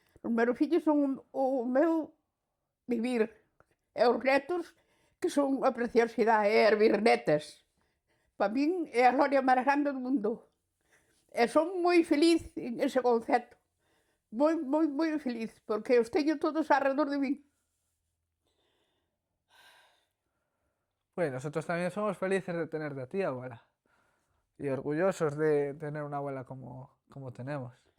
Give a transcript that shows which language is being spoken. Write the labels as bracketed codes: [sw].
[gl] Os meus fillos son o meu vivir. E os netos, que son a preciosidade, e as bisnetas. Para min é a gloria máis grande do mundo. E son moi feliz en ese concepto. Moi feliz, porque os teño todos alrededor de min. [es] Pues nosotros también somos felices de tenerte a ti, abuela. Y orgullosos de tener una abuela como tenemos.